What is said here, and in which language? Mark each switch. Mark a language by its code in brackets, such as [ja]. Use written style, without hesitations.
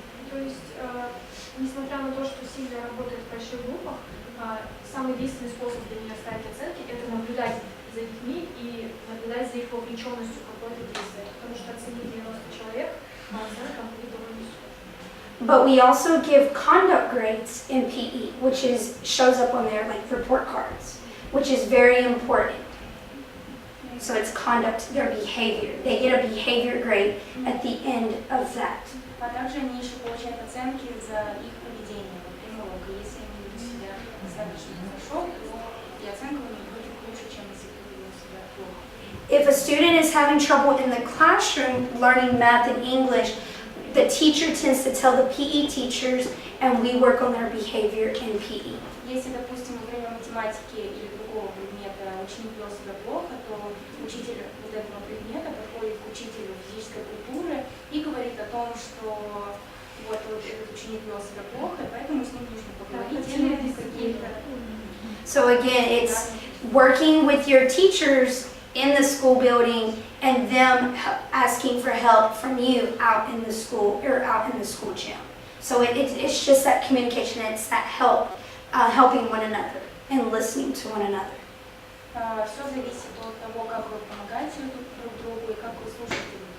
[ru] То есть, несмотря на то, что Сильвия работает в больших группах, самый действенный способ для нее ставить оценки – это наблюдать за детьми и наблюдать за их вовлеченностью в какое-то действие. Потому что оценить 90 человек по оценкам будет довольно сложно. [en] But we also give conduct grades in PE, which shows up on their like report cards, which is very important. So it's conduct, their behavior. They get a behavior grade at the end of that. [ru] А также они еще получают оценки за их поведение, например, если они ведут себя достаточно хорошо, то и оценка у них будет лучше, чем если они ведут себя плохо. [en] If a student is having trouble in the classroom learning math and English, the teacher tends to tell the PE teachers, and we work on their behavior in PE. [ru] Если, допустим, во время математики или другого предмета ученик вел себя плохо, то учитель вот этого предмета подходит к учителю физической культуры и говорит о том, что вот этот ученик вел себя плохо, и поэтому с ним нужно поговорить или какие-то. [en] So again, it's working with your teachers in the school building and them asking for help from you out in the school or out in the school gym. So it's just that communication, it's that helping one another and listening to one another. [ru] Все зависит от того, как вы помогаете друг другу и как вы слушаете.